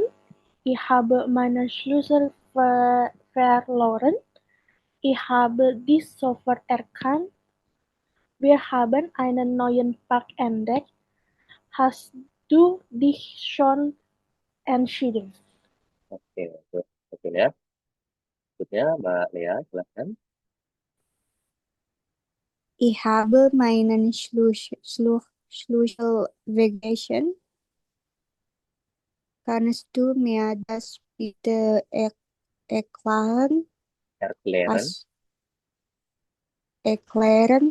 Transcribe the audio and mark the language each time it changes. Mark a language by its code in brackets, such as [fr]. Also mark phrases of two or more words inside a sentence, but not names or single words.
[de] Ich habe meinen Schlüssel verloren. Ich habe die sofort erkannt. Wir haben einen neuen Park entdeckt. Hast du dich schon entschieden? [id] Oke, betul ya. Berikutnya Mbak Lea, silahkan. [de] Ich habe meinen Schlüssel vergessen. Kannst du mir das bitte erklären? Erklären. Erklären?